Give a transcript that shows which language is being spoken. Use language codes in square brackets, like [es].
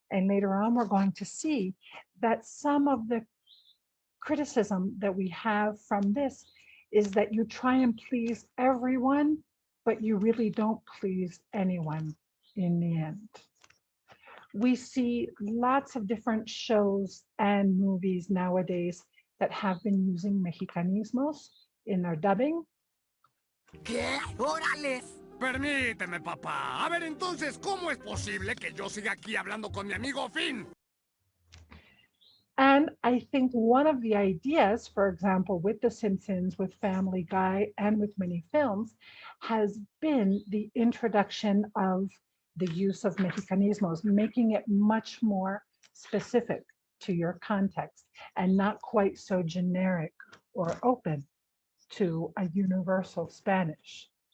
[en] And later on, we're going to see that some of the criticism that we have from this is that you try and please everyone, but you really don't please anyone in the end. We see lots of different shows and movies nowadays that have been using mexicanismos in their dubbing. [es] ¿Qué? ¡Órale! Permíteme, papá. A ver, entonces, ¿cómo es posible que yo siga aquí hablando con mi amigo Finn? [en] And I think one of the ideas, for example, with The Simpsons, with Family Guy, and with many films, has been the introduction of the use of mexicanismos, making it much more specific to your context and not quite so generic or open to a universal Spanish.